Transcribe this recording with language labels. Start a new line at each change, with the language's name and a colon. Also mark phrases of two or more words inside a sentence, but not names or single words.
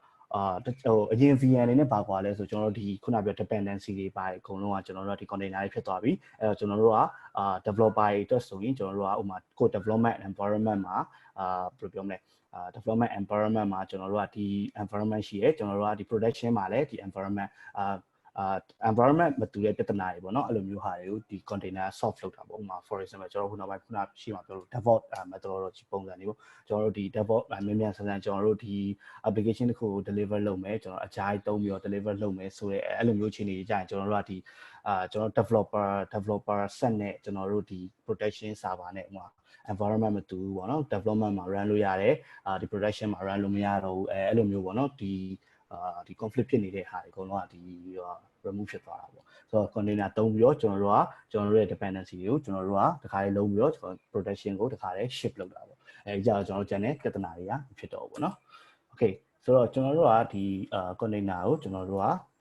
Burmese: အရင် VN နဲ့ပါကွာလဲဆိုကျွန်တော်တို့ဒီခုနပြော dependency တွေပါအကုန်လုံးကကျွန်တော်တို့ဒီ container တွေဖြစ်သွားပြီအဲ့တော့ကျွန်တော်တို့ကdeveloper တွေအတွက်ဆိုရင်ကျွန်တော်တို့ကဥပမာကို
English: development environment
Burmese: မှာဘယ်လိုပြောမလဲ
English: development environment
Burmese: မှာကျွန်တော်တို့ကဒီ environment ရှိရဲကျွန်တော်တို့ကဒီ production မှာလည်းဒီ environment environment မတူတဲ့ပြဿနာတွေပေါ့နော်အဲ့လိုမျိုးဟာတွေကိုဒီ container solve လုပ်တာပေါ့ဥပမာ
English: for example
Burmese: ကျွန်တော်ခုနောက်ပိုင်းခုနရှိမှပြောလို့
English: DevOps methodology
Burmese: ပုံစံတွေပေါ့ကျွန်တော်တို့ဒီ DevOps မြန်ဆ န်ကျွန်တော်တို့ဒီ application တစ်ခုကို deliver လုပ်မယ်ကျွန်တော်အကြိုက်သုံးပြီးတော့ deliver လုပ်မယ်ဆိုရဲအဲ့လိုမျိုးအခြေအနေကြီးကြာရင်ကျွန်တော်တို့ကဒီကျွန်တော် developer set နဲ့ကျွန်တော်တို့ဒီ
English: protection server
Burmese: နဲ့ဥပမာ environment မတူဘူးပေါ့နော် development မှာ run လို့ရတယ်ဒီ production မှာ run လို့မရတော့ဘူးအဲ့လိုမျိုးပေါ့နော်ဒီ conflict ဖြစ်နေတဲ့ဟာတွေအကုန်လုံးကဒီ remove ဖြစ်သွားတာပေါ့ဆိုတော့ container သုံးပြီးတော့ကျွန်တော်တို့ရဲ့ dependency တွေကိုကျွန်တော်တို့ကတခါလေးလုံးပြီးတော့ protection ကိုတခါလေး ship လုပ်တာပေါ့အဲကြောင့်ကျွန်တော်တို့ကျန်တဲ့ပြဿနာတွေကဖြစ်တော့ဘူးပေါ့နော် okay ဆိုတော့ကျွန်တော်တို့ကဒီ container ကိုကျွန်တော်တို့က